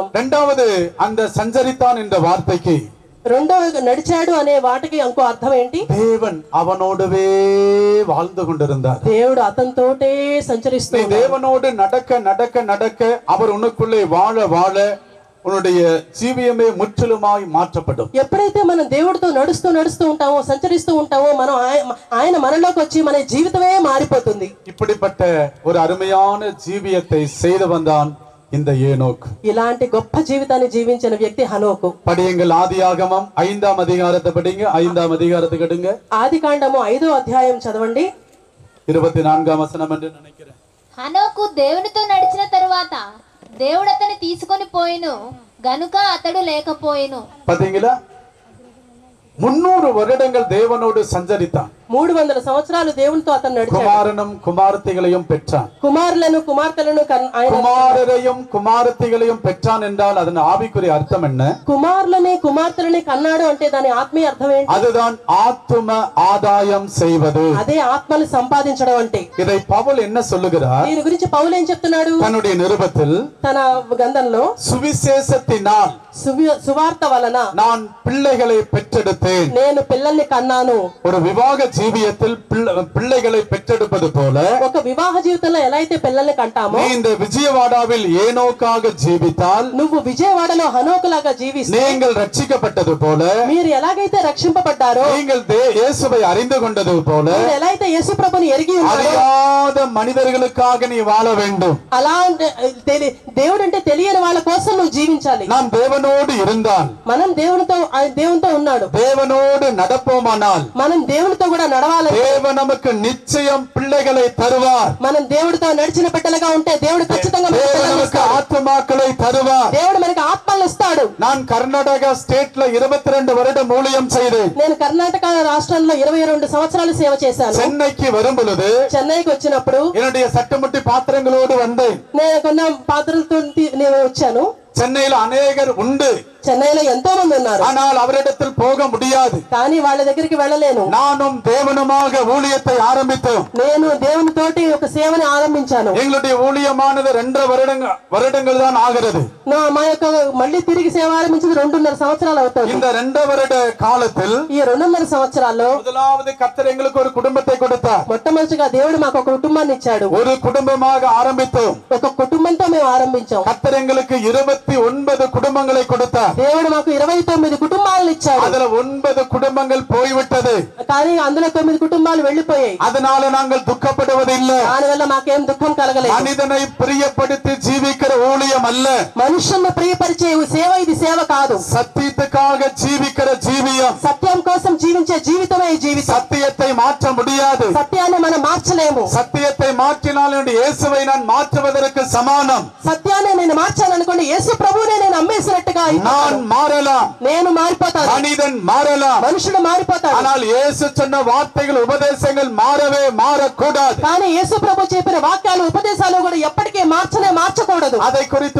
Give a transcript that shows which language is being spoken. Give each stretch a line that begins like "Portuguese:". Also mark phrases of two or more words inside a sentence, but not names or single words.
Tamil: இரண்டாவது, அந்த சஞ்சரித்தான் என்ற வார்த்தைக்கு
Telugu: రెండవ నడిచాడు అనే వాటికి ఇంకో అర్థం ఏంటి?
Tamil: தேவன் அவனோடவே வாழ்ந்து கொண்டிருந்தார்.
Telugu: దేవుడు అతనితోటే సంచరిస్తూ
Tamil: தேவனோடு நடக்க நடக்க நடக்க அவர் உனக்குள்ளே வாழ வாழ உன்னுடைய ஜீவியமே முற்றிலுமாய் மாற்றப்படும்.
Telugu: ఎప్పుడైతే మనం దేవుడితో నడుస్తూ ఉంటామో, సంచరిస్తూ ఉంటామో, మనం ఆయన మనలోకి వచ్చి మన జీవితమే మారిపోతుంది.
Tamil: இப்படிப்பட்ட ஒரு அருமையான ஜீவியத்தை செய்து வந்தான் இந்த ஏனோக்.
Telugu: ఇలాంటి గొప్ప జీవితాన్ని జీవించిన వ్యక్తి హనోకు.
Tamil: படியுங்கள், ஆதியாகமம் 5ஆம் அதிகாரத்தை படிங்க. 5ஆம் அதிகாரத்துக்கு எடுங்க.
Telugu: ఆదికాండము 5వ అధ్యాయం చదవండి.
Tamil: 24ఆం వచనం என்று நினைக்கிறேன்.
Telugu: హనోకు దేవునితో నడిచిన తరువాత దేవుడు అతన్ని తీసుకొని పోయిను. గనుక అతడు లేకపోయెను.
Tamil: பாத்தீங்களா 300 வருடங்கள் தேவனோடு சஞ்சரித்தான்.
Telugu: 300 సంవత్సరాలు దేవునితో అతను నడిచాడు.
Tamil: குமாரனும் குமாரத்திகளையும் பெற்றான்.
Telugu: కుమారులను కుమార్తెలను ఆయన
Tamil: குமாரரையும் குமாரத்திகளையும் பெற்றான் என்றால் அதன் ஆவிக்குரிய அர்த்தம் என்ன?
Telugu: కుమారులని కుమార్తెలని కన్నాడు అంటే దాని ఆత్మీయ అర్థం ఏంటి?
Tamil: அதுதான் ஆத்தும ஆதாயம் செய்வது.
Telugu: అదే ఆత్మను సంపాదించడం అంటే.
Tamil: இதை பவுல் என்ன சொல்லுகிறார்?
Telugu: దీని గురించి పౌలు ఏం చెప్తున్నాడు
Tamil: தன்னுடைய நிருபத்தில்?
Telugu: తన గ్రంథంలో
Tamil: சுவிசேஷத்தினால்
Telugu: సువార్త వలన
Tamil: நான் பிள்ளைகளை பெற்றெடுத்தேன்.
Telugu: నేను పిల్లల్ని కన్నాను.
Tamil: ஒரு వివాహ జీవియத்தில் பிள்ளைகளை பெற்றெடுப்பது போல
Telugu: ఒక వివాహ జీవితంలో ఎలా అయితే పిల్లల్ని కంటామో
Tamil: நீ இந்த விஜயவாடாவில் ஏனோக்காக ஜீவித்தால்
Telugu: నువ్వు విజయవాడలో హనోకులాగా జీవిస్తే
Tamil: நீங்கள் ரட்சிக்கப்பட்டது போல
Telugu: మీరు ఎలాగైతే రక్షింపబడ్డారో
Tamil: நீங்கள் இயேசுவை அறிந்து கொண்டது போல
Telugu: మీరు ఎలా అయితే యేసు ప్రభుని ఎరిగి ఉన్నారో
Tamil: அறியாத మనిదர்களுக்காக நீ வாழ வேண்டும்.
Telugu: అలా దేవుడు అంటే తెలియని వాళ్ళ కోసం నువ్వు జీవించాలి.
Tamil: நாம் தேவனோடு இருந்தால்
Telugu: మనం దేవునితో ఉన్నాడు.
Tamil: தேவனோடு நடப்போமானால்
Telugu: మనం దేవునితో కూడా నడవాలి.
Tamil: தேவன் நமக்கு நிச்சயம் பிள்ளைகளை தருவார்.
Telugu: మనం దేవుడితో నడిచిన బిడ్డలుగా ఉంటే దేవుడు ఖచ్చితంగా మనకు
Tamil: தேவன்
Telugu: పిల్లల్ని
Tamil: நமக்கு
Telugu: ఇస్తాడు.
Tamil: ஆத்துமாக்களை தருவார்.
Telugu: దేవుడు మనకి ఆత్మలను ఇస్తాడు.
Tamil: நான் கர்நாடகா ஸ்டேட்ல 22 வருடம் ஊழியம் செய்தேன்.
Telugu: నేను కర్ణాటక రాష్ట్రంలో 22 సంవత్సరాలు సేవ చేశాను.
Tamil: சென்னைக்கு வரும் பொழுது
Telugu: చెన్నైకి వచ్చినప్పుడు
Tamil: என்னுடைய சட்டமுட்டி பாத்திரங்களோடு வந்தேன்.
Telugu: నేను కొన్న పాత్రలతో నేను వచ్చాను.
Tamil: சென்னையில் அநேகர் உண்டு,
Telugu: చెన్నైలో ఎంతో మంది ఉన్నారు.
Tamil: ஆனால் அவரிடத்தில் போக முடியாது.
Telugu: కానీ వాళ్ళ దగ్గరికి వెళ్ళలేను.
Tamil: நானும் தேவனுமாக ஊழியத்தை ஆரம்பித்தோம்.
Telugu: నేను దేవునితోటి ఒక సేవని ఆరంభించాను.
Tamil: எங்களுடைய ஊழியமானது 2 வருடங்கள் தான் ஆகிறது.
Telugu: మా యొక్క మళ్ళీ తిరిగి సేవ ఆరంభించింది 2.5 సంవత్సరాలు అవుతుంది.
Tamil: இந்த 2 வருட காலத்தில்
Telugu: ఈ 2.5 సంవత్సరాల్లో
Tamil: முதலாவது கர்த்தர் எங்களுக்கு ஒரு குடும்பத்தை கொடுத்தார்.
Telugu: మొట్టమొదటిగా దేవుడు మాకు ఒక కుటుంబాన్ని ఇచ్చాడు.
Tamil: ஒரு குடும்பமாக ஆரம்பித்தோம்.
Telugu: ఒక కుటుంబంతో మేము ఆరంభించాం.
Tamil: கர்த்தர் எங்களுக்கு 29 குடும்பங்களை கொடுத்தார்.
Telugu: దేవుడు మాకు 29 కుటుంబాలను ఇచ్చాడు.
Tamil: அதுல 9 குடும்பங்கள் போய்விட்டது.
Telugu: కానీ అందులో 9 కుటుంబాలు వెళ్లిపోయాయి.
Tamil: அதனால நாங்கள் துக்கப்படுவதில்லை.
Telugu: దానివల్ల మాకేం దుఃఖం కలగలేదు.
Tamil: மனிதனை பிரியப்படுத்தி ஜீவிக்கிற ஊழியம் அல்ல.
Telugu: మనుషులను ప్రియపరిచే సేవ ఇది సేవ కాదు.
Tamil: சத்தியத்துக்காக ஜீவிக்கிற ஜீவியம்.
Telugu: సత్యం కోసం జీవించే జీవితమే ఈ జీవితం.
Tamil: சத்தியத்தை மாற்ற முடியாது.
Telugu: సత్యాన్ని మనం మార్చలేము.
Tamil: சத்தியத்தை மாற்றினால் என்னுடைய இயேசுவை நான் மாற்றுவதற்கு சமானம்.
Telugu: సత్యాన్ని నేను మార్చాను అనుకోండి, యేసు ప్రభువునే నేను అమ్మేసినట్టుగా
Tamil: நான் மாறலாம்,
Telugu: నేను మారిపోతాను.
Tamil: மனிதன் மாறலாம்,
Telugu: మనుషుడు మారిపోతాడు.
Tamil: ஆனால் இயேசு சொன்ன வார்த்தைகள் உபதேசங்கள் மாறக்கூடாது.
Telugu: కానీ యేసు ప్రభు చెప్పిన వాక్యాలు ఉపదేశాలు కూడా ఎప్పటికీ మార్చకూడదు.
Tamil: அதை குறித்து